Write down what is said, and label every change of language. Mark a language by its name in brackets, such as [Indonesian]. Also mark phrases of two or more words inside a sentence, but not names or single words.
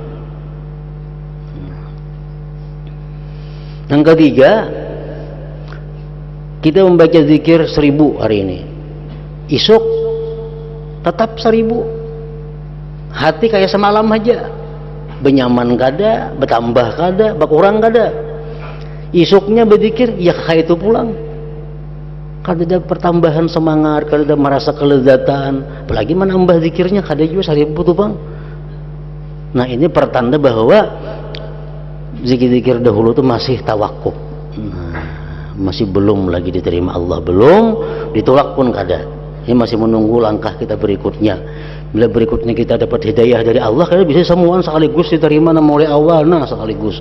[Banjar] Yang ketiga, kita membaca zikir 1000 hari ini, esok tetap 1000, hati kayak semalam aja, benyaman kada, bertambah kada, berkurang kada. Esoknya berzikir ya kayak itu pulang, kada ada pertambahan semangat, kada ada merasa kelezatan, apalagi menambah zikirnya kada juga 1000 tuh bang. [Indonesian] Nah, ini pertanda bahwa zikir-zikir dahulu itu masih tawakuf, masih belum lagi diterima Allah, belum ditolak pun kada. Ini masih menunggu langkah kita berikutnya. Bila berikutnya kita dapat hidayah dari Allah, kita bisa semuaan sekaligus diterima oleh Allah, nah sekaligus.